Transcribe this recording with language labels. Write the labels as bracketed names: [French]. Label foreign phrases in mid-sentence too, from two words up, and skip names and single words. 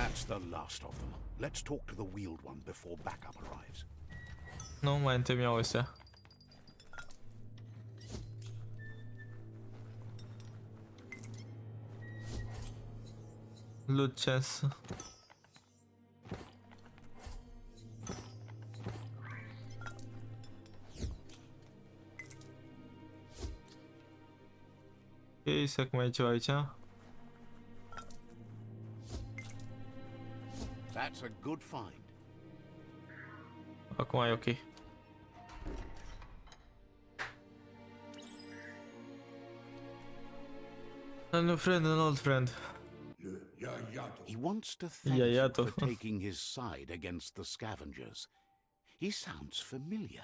[English] The last of them. Let's talk to the wheeled one before backup arrives. [Romanian] Nu mai întâlneau ăstea. Lucas. Ok, să cum e ceva aici? [English] That's a good find. [Romanian] Acum e ok. [English] A new friend, an old friend. He wants to thank you for taking his side against the scavengers. He sounds familiar.